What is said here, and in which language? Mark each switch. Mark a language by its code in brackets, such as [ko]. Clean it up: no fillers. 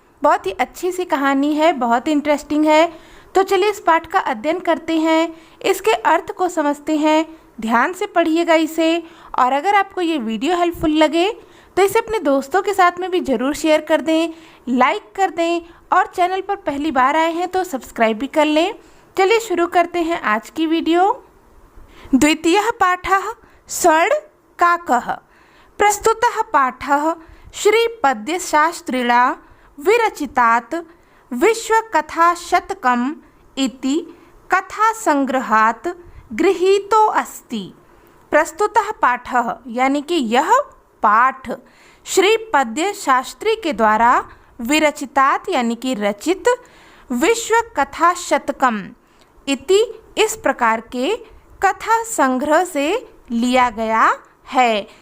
[hi] बहुत ही अच्छी सी कहानी है, बहुत इंटरेस्टिंग है। तो चलिए इस पाठ का अध्ययन करते हैं, इसके अर्थ को समझते हैं। ध्यान से पढ़िएगा इसे, और अगर आपको ये वीडियो हेल्पफुल लगे तो इसे अपने दोस्तों के साथ में भी ज़रूर शेयर कर दें, लाइक कर दें, और चैनल पर पहली बार आए हैं तो सब्सक्राइब भी कर लें। चलिए शुरू करते हैं आज की वीडियो। [sa] द्वितीयः पाठः स्वर्ण काकः। प्रस्तुतः पाठः श्रीपद्यशास्त्रिणा विरचितात् विश्वकथाशतकम् इति कथासंग्रहात् गृहीतो अस्ति। [hi] प्रस्तुतः पाठः यानी कि यह पाठ श्री पद्य शास्त्री के द्वारा विरचितात् यानी कि रचित विश्व कथा शतकम इति इस प्रकार के कथा संग्रह से लिया गया है।